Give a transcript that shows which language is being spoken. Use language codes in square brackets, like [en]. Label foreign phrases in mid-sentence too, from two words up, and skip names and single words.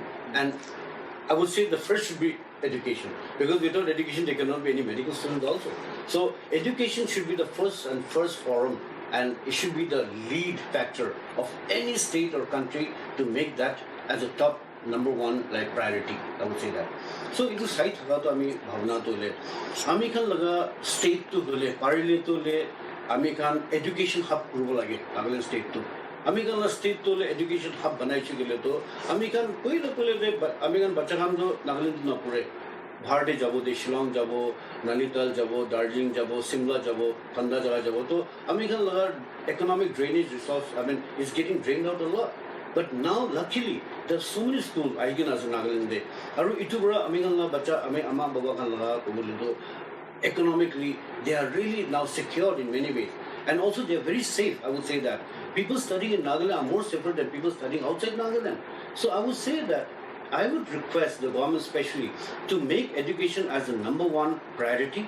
[en] And I would say the first should be education, because without education there cannot be any medical students also. So education should be the first forum, and it should be the lead factor of any state or country to make that as a top number one like priority. I would say that. So it is right to [nag] ami bhavna to le ami kan laga state to le parile to le ami kan [en] education hub [nag] kurbo lage Nagaland state to ami kan state to le [en] education hub [nag] banai chigile to ami kan koi na kole de ami kan bacha kan do Nagaland na pure Bharde jabo de Shillong jabo Nainital jabo Darjeeling jabo Simla jabo Thanda jaga jabo to ami kan laga [en] economic drainage resource is getting drained out a lot. But now, luckily, there are so many schools. I can [nag] as Nagaland de. Aru itubra amingan bacha ama baba kan laga kumulido. [en] Economically, they are really now secured in many ways, and also they are very safe. I would say that people studying in Nagaland are more safer than people studying outside Nagaland. So I would say that I would request the government, especially, to make education as the number one priority.